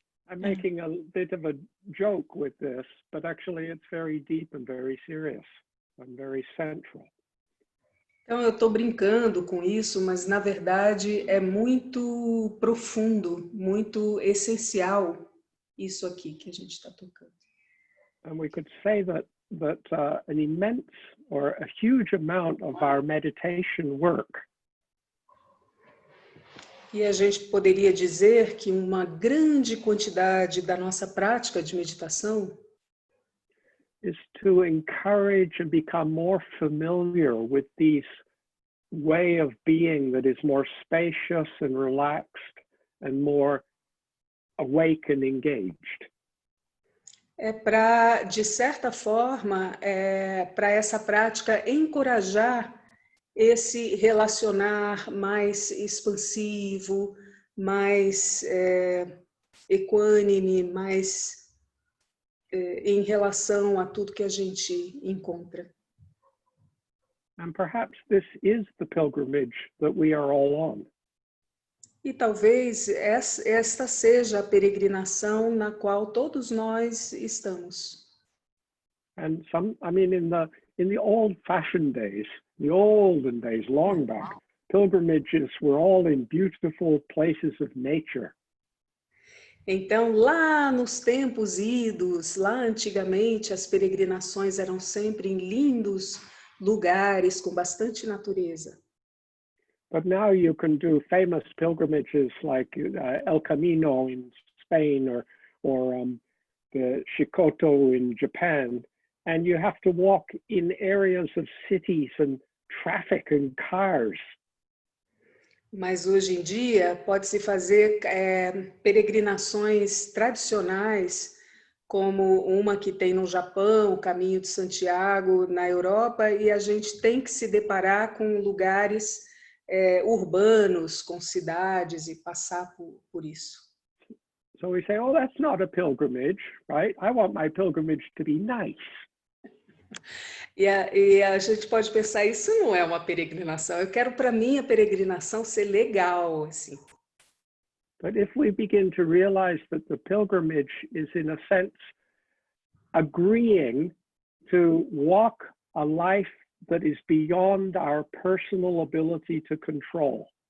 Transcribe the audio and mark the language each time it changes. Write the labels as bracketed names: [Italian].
[English] I'm making a bit of a joke with this, but actually it's very deep and very serious and very central. [Portuguese] Então eu estou brincando com isso, mas na verdade é muito profundo, muito essencial isso aqui que a gente está tocando. [English] And we could say that an immense or a huge amount of our meditation work [Portuguese] E a gente poderia dizer que uma grande quantidade da nossa prática de meditação [English] is to encourage and become more familiar with this way of being that is more spacious and relaxed and more awake and engaged. [Portuguese] é para, de certa forma, para essa prática encorajar esse relacionar mais expansivo, mais equânime, mais em relação a tudo que a gente encontra. [English] And perhaps this is the pilgrimage that we are all on. [Portuguese] E talvez esta seja a peregrinação na qual todos nós estamos. [English] And in the old-fashioned days, the olden days, long back, pilgrimages were all in beautiful places of nature. [Portuguese] Então, lá nos tempos idos, lá antigamente, as peregrinações eram sempre em lindos lugares com bastante natureza. [English] But now you can do famous pilgrimages like El Camino in Spain or the Shikoto in Japan, and you have to walk in areas of cities and traffic and cars. [Portuguese] Mas hoje em dia pode-se fazer peregrinações tradicionais, como uma que tem no Japão, o Caminho de Santiago, na Europa, e a gente tem que se deparar com lugares urbanos, com cidades, e passar por isso. [English] So we say, oh, that's not a pilgrimage, right? I want my pilgrimage to be nice. [Portuguese] E a gente pode pensar, isso não é uma peregrinação. Eu quero para mim a peregrinação ser legal, assim. [English] But if we begin to realize that the pilgrimage is, in a sense, agreeing to walk a life that is beyond our personal ability to control.